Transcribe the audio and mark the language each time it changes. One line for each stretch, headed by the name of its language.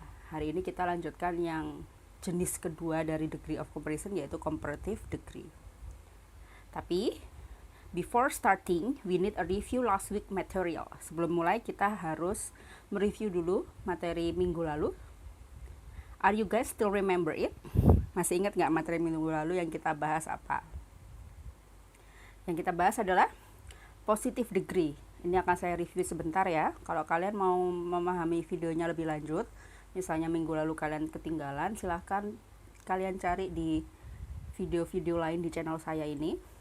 Indonesian: Hari ini kita lanjutkan yang jenis kedua dari degree of comparison, yaitu comparative degree.
English: Tapi before starting, we need a review last week material.
Indonesian: Sebelum mulai kita harus mereview dulu materi minggu lalu.
English: Are you guys still remember it?
Indonesian: Masih ingat nggak materi minggu lalu yang kita bahas apa? Yang kita bahas adalah positive degree. Ini akan saya review sebentar ya. Kalau kalian mau memahami videonya lebih lanjut, misalnya minggu lalu kalian ketinggalan, silahkan kalian cari di video-video lain di channel saya ini.